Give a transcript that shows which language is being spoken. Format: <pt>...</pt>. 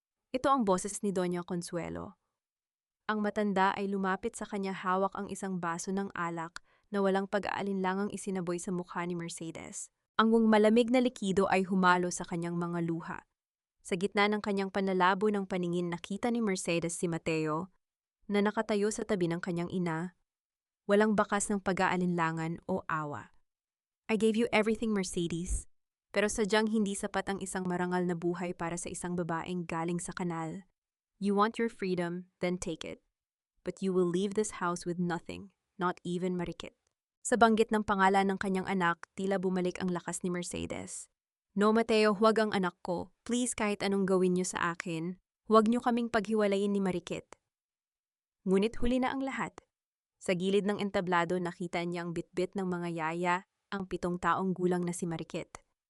<tl>Ito ang boses ni Doña Consuelo. Ang matanda ay lumapit sa kanya, hawak ang isang baso ng alak na walang pag-aalinlangang isinaboy sa mukha ni Mercedes. Ang malamig na likido ay humalo sa kanyang mga luha. Sa gitna ng kanyang panlalabo ng paningin, nakita ni Mercedes si Mateo na nakatayo sa tabi ng kanyang ina, walang bakas ng pag-aalinlangan o awa.</tl> <en>I gave you everything, Mercedes.</en> <tl>Pero sadyang hindi sapat ang isang marangal na buhay para sa isang babaeng galing sa kanal.</tl> <en>You want your freedom, then take it. But you will leave this house with nothing, not even marikit.</en> <tl>Sa banggit ng pangalan ng kanyang anak, tila bumalik ang lakas ni Mercedes. No, Mateo, huwag ang anak ko. Please, kahit anong gawin niyo sa akin, huwag niyo kaming paghiwalayin ni Marikit. Ngunit huli na ang lahat. Sa gilid ng entablado, nakita niyang bitbit ng mga yaya ang 7 taong gulang na si Marikit.</tl>